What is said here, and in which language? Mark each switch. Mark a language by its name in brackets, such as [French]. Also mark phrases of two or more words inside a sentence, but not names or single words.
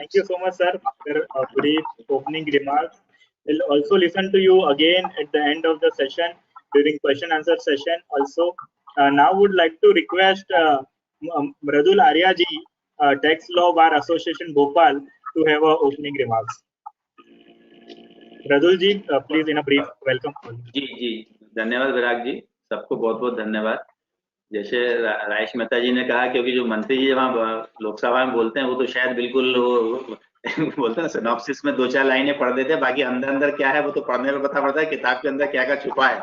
[English] Thank you so much, sir, for a brief opening remarks. We'll also listen to you again at the end of the session during question answer session also. Now would like to request Mradul Arya ji, Tax Law Bar Association Bhopal, to have opening remarks. Mradul ji, please in a brief welcome. [Hindi] जी धन्यवाद विराग जी, सबको बहुत बहुत धन्यवाद। जैसे राजेश मेहता जी ने कहा, क्योंकि जो मंत्री जी वहाँ लोकसभा में बोलते हैं वो तो शायद बिल्कुल बोलते ना सिनॉप्सिस में 2-4 लाइनें पढ़ देते हैं, बाकी अंदर अंदर क्या है वो तो पढ़ने में पता पड़ता है किताब के अंदर क्या क्या छुपा है।